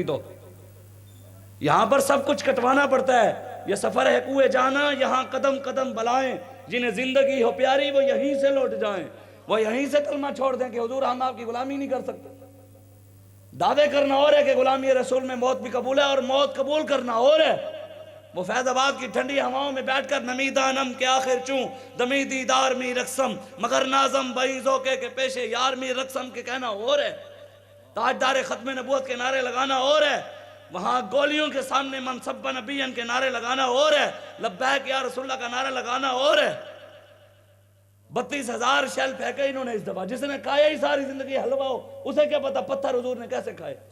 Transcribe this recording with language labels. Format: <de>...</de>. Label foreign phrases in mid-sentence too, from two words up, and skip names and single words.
<ur>تو یہاں پر سب کچھ کٹوانا پڑتا ہے، یہ سفر ہے کوئے جانا، یہاں قدم قدم بلائیں، جنہیں زندگی ہو پیاری وہ یہیں سے لوٹ جائیں، وہ یہیں سے کلمہ چھوڑ دیں کہ حضور ہم آپ کی غلامی نہیں کر سکتے۔ دعوے کرنا اور ہے کہ غلامی رسول میں موت بھی قبول ہے، اور موت قبول کرنا اور ہے۔ وہ فیض آباد کی ٹھنڈی ہواؤں میں بیٹھ کر</ur> <fa>نمی دانم کے آخر چوں دمی دیدار می رقصم مگر نازم بئی ذوقے کے پیشے یار می رقصم</fa> <ur>کے کہنا اور ہے، تاجدار ختم نبوت کے نعرے لگانا اور ہے، وہاں گولیوں کے سامنے منصب نبیین کے نعرے لگانا اور ہے،</ur> <ar>لبیک یا رسول اللہ</ar> <ur>کا نعرہ لگانا اور ہے۔ 32,000 شیل پھینکے انہوں نے اس دفعہ، جس نے کھایا ہی ساری زندگی حلوہ ہو، اسے کیا پتا پتھر حضور نے کیسے کھائے؟</ur>